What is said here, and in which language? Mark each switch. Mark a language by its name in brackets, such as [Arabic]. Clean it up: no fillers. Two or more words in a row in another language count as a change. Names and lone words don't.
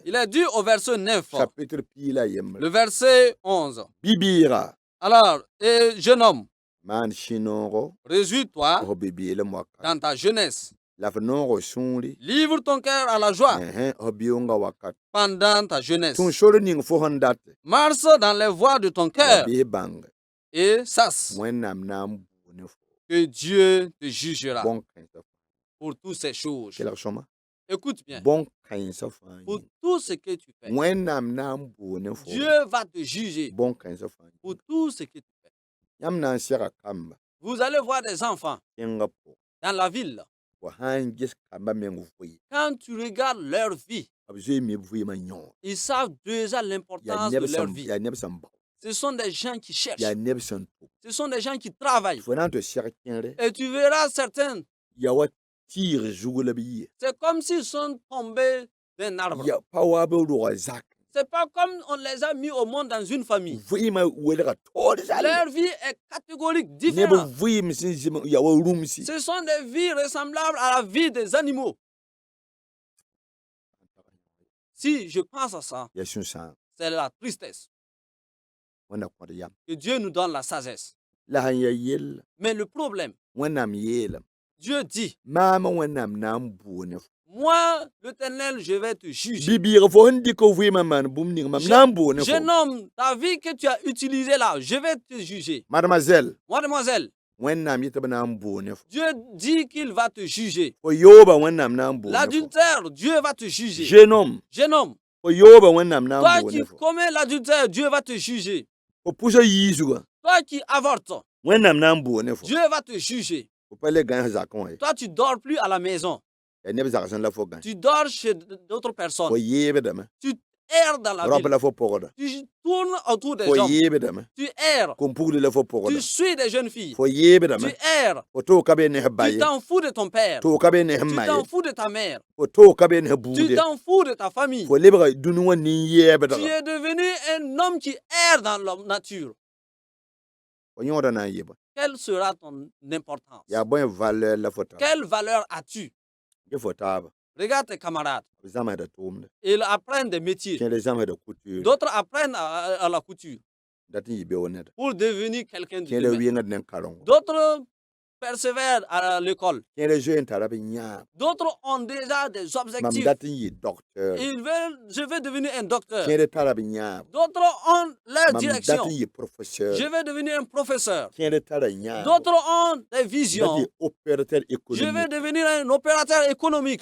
[French] Il est dit au verset 9, [Mossi] Chapitre pii la yembr. [French] le verset 11. [Mossi] Bi-bɩɩga. [French] Alors, jeune homme, [Mossi] Maan sũ-noogo. [French] réjouis-toi [Mossi] F bi-beelem wakat. [French] dans ta jeunesse. [Mossi] La f noogo sũuri. [French] Livre ton cœur à la joie [Mossi] F bɩʋʋnga wakat. [French] pendant ta jeunesse. [Mossi] Tũu sor ning fo sẽn date. [French] Marche dans les voies de ton [Mossi] Wa [French] cœur [Mossi] bɩ bãng. [French] et sache [Mossi] Wẽnnaam na n buug ne fo. [French] que Dieu te jugera [Mossi] Bõn-kãensã [French] pour toutes ces choses. [Mossi] kelg sõma. [French] Écoute bien, [Mossi] Bõn-kãensã fãa [French] pour [Mossi] yĩng. [French] tout ce que tu fais, [Mossi] Wẽnnaam na n buug ne fo. [French] Dieu va te juger [Mossi] Bõn-kãensã fãa [French] pour [Mossi] yĩng. [French] tout ce que tu fais. [Mossi] Yãmb na n sɛga kamba. [French] Vous allez voir des enfants [Mossi] Tẽngã pʋgẽ. [French] dans la ville. [Mossi] Fo sã n ges kamba meng vʋɩ. [French] Quand tu regardes leur vie, [Mossi] B zoe mi b vɩɩmã yõor. [French] ils savent déjà [Mossi] Yaa [French] l'importance de [Mossi] neb [French] leur [Mossi] sẽn [French] vie. [Mossi] yaa neb sẽn bao. [French] Ce sont des gens qui cherchent. [Mossi] Yaa neb sẽn tʋk. [French] Ce sont des gens qui travaillent. [Mossi] Fo na n tɩ sɛg kẽere. [French] Et tu verras certains, [Mossi] Ya wa tɩɩg zug la b yɩ. [French] c'est comme s'ils sont tombés d'un arbre. [Mossi] Ya pa wa b rʋga zak. [French] C'est pas comme on les a mis au monde dans une famille. [Mossi] Vɩɩmã welga toor zall. [French] Leur vie est catégorique, [Mossi] Neb [French] différente. [Mossi] vɩɩm sẽn zɩm ya wa rũmsi. [French] Ce sont des vies ressemblables à la vie des animaux. Si je pense à ça, [Mossi] Ya sũ-sãam. [French] c'est la tristesse. [Mossi] Wẽnna kõd yam. [French] Que Dieu nous donne la sagesse. [Mossi] La sẽn ya yell. [French] Mais le problème, [Mossi] Wẽnnaam yeelame. [French] Dieu dit, [Mossi] Maam Wẽnnaam na n buug ne fo. [French] moi, l'Éternel, je vais te juger. [Mossi] Bi-bɩɩg fo sẽn dɩk f vɩɩmã maan bũmb ning mam na n buug ne fo. [French] Jeune homme, ta vie que tu as utilisée là, je vais te juger. Mademoiselle. Mademoiselle, [Mossi] Wẽnnaam yetɩ b na n buug ne fo. [French] Dieu dit qu'il va te juger. [Mossi] Fo yooba Wẽnnaam na n buug ne fo. [French] L'adultère, Dieu va te juger. Jeune homme. Jeune homme, [Mossi] Fo yooba Wẽnnaam na n [French] toi [Mossi] buug [French] qui [Mossi] ne fo. [French] commets l'adultère, Dieu va te juger. [Mossi] o puso yiisuga [French] Toi qui avortes, [Mossi] wẽnnaam na n boone fo [French] Dieu va te juger. [Mossi] fo pa le gãs zakẽ wã ye [French] Toi, tu dors plus à la maison. [Mossi] yaa neb zags n la fo gãs [French] Tu dors chez d'autres [Mossi] fo [French] personnes. [Mossi] yeebdame [French] Tu erres dans la [Mossi] raop [French] ville. [Mossi] la fo pʋgda [French] Tu tournes autour des [Mossi] fo [French] hommes. [Mossi] yeebdame [French] Tu erres. [Mossi] kom-pugli la fo [French] Tu [Mossi] pʋgda [French] suis des jeunes filles. [Mossi] fo [French] Tu [Mossi] yeebdame [French] erres. [Mossi] fo tʋʋg ka bee nes ba [French] Tu [Mossi] ye [French] t'en fous de ton père. [Mossi] tʋʋg ka bee nes [French] Tu [Mossi] ma ye [French] t'en fous de ta mère. [Mossi] fo tʋʋg ka bee nes [French] Tu [Mossi] buude [French] t'en fous de ta famille. [Mossi] fo lebga dũni wã [French] Tu [Mossi] nin-yɛɛbdga [French] es devenu un homme qui erre dans la nature. [Mossi] fo yõoda na n yɩ bõe [French] Quelle sera ton importance? [Mossi] yaa bõe valeur la fo tar [French] Quelle valeur as-tu? [Mossi] tɩ fo taaba [French] Regarde tes camarades. [Mossi] b zãmsda tʋʋmda [French] Ils apprennent des métiers. [Mossi] kẽed zãmsda couture [French] D'autres apprennent à la couture [Mossi] dat n yɩ beoog neda [French] pour devenir quelqu'un de [Mossi] kẽed [French] demain. [Mossi] wɩngd ne karengo [French] D'autres persévèrent à l'école. [Mossi] kẽed zoe n tara b yãab [French] D'autres ont déjà des [Mossi] mam [French] objectifs. [Mossi] dat n yɩ docteur [French] Je vais devenir un docteur. [Mossi] kẽed tara b yãab [French] D'autres ont leur [Mossi] mam dat [French] direction. [Mossi] n yɩ professeur [French] Je vais devenir un professeur. [Mossi] kẽed tara yãab [French] D'autres ont des [Mossi] dat [French] visions. [Mossi] yɩ opérateur [French] Je vais économique devenir un opérateur économique.